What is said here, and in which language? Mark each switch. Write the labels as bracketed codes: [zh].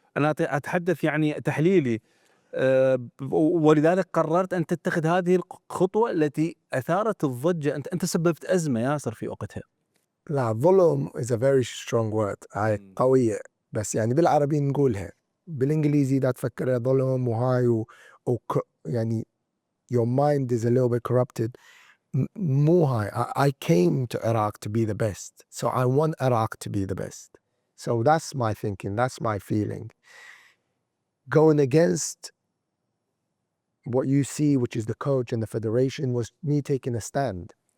[ar] أنا أتحدث يعني تحليلي، ولذلك قررت أن تتخذ هذه الخطوة التي أثارت الضجة. أنت سببت أزمة ياسر في وقتها. لا، ظلم [en] is a very strong word. [ar] هاي قوية، بس يعني بالعربي نقولها، بالإنجليزي لا تفكر ظلم وهاي يعني [en] your mind is a little bit corrupted. More high. I came to Iraq to be the best. So I want Iraq to be the best. So that's my thinking. That's my feeling. Going against what you see, which is the coach and the federation, was me taking a stand.